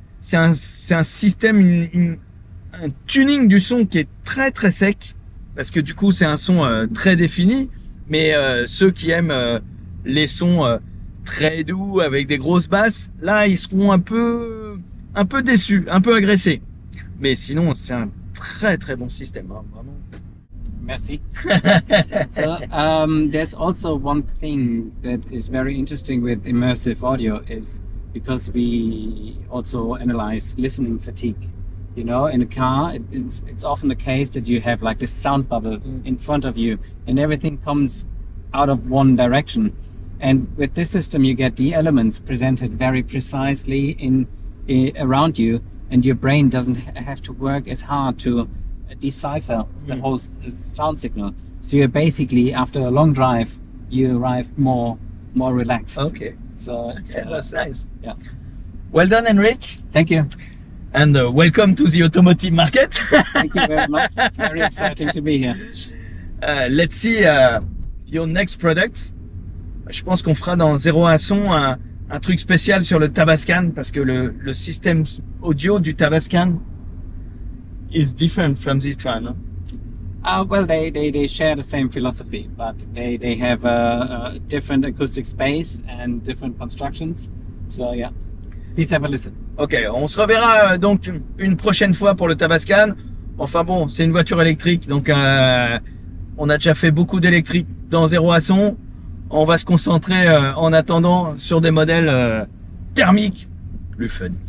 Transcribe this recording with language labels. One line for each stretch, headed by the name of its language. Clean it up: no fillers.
French: C'est un système, un tuning du son qui est très très sec, parce que du coup c'est un son très défini, mais ceux qui aiment les sons très doux avec des grosses basses, là ils seront un peu déçus, un peu agressés. Mais sinon c'est un très très bon système, hein, vraiment. Merci.
English: So there's also one thing that is very interesting with immersive audio is because we also analyze listening fatigue. You know, in a car, it's often the case that you have like this sound bubble in front of you and everything comes out of one direction. And with this system, you get the elements presented very precisely around you, and your brain doesn't have to work as hard to decipher the whole sound signal. So you're basically, after a long drive, you arrive more relaxed. Okay. So That's nice. Yeah. Well done, Henrik. Thank you. and welcome to the automotive market. Thank you very much. It's very exciting to be here. Let's see your next product.
French: Je pense qu'on fera dans 0 à son un truc spécial sur le Tavascan parce que le système audio du Tavascan
English: is different from this one. Well, they share the same philosophy, but they have a different acoustic space and different constructions. So yeah, please have a listen.
French: Ok, on se reverra donc une prochaine fois pour le Tavascan. Enfin bon, c'est une voiture électrique, donc on a déjà fait beaucoup d'électrique dans 0 à son. On va se concentrer en attendant sur des modèles thermiques plus fun.